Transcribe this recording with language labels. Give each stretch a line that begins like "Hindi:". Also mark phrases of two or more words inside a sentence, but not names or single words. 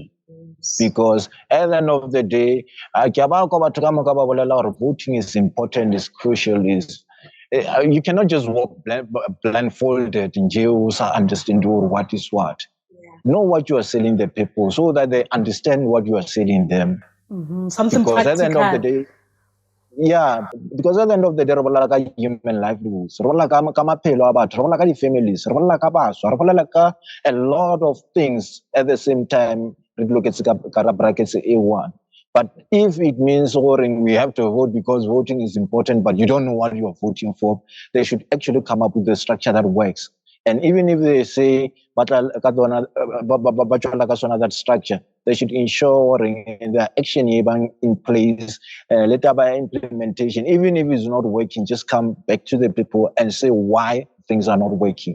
English: Because at the end of the day, voting is important, is crucial, is You cannot just walk blindfolded in jails, understand what is what. Know what you are selling the people so that they understand what you are selling them. Something Because practical. at the end of the day, yeah, because at the end of the day,
Northern Sotho: re bolela ka
English: human livelihoods,
Northern Sotho: re bolela ka maphelo a batho, re bolela ka di-families, re bolela ka baswa, re bolela ka
English: a lot of things at the same time.
Northern Sotho: Re loketse ka brackets A1.
English: But if it means we have to vote because voting is important, but you don't know what you're voting for, they should actually come up with a structure that works. And even if they say that structure, they should ensure the action in place, later by implementation, even if it's not working, just come back to the people and say why things are not working.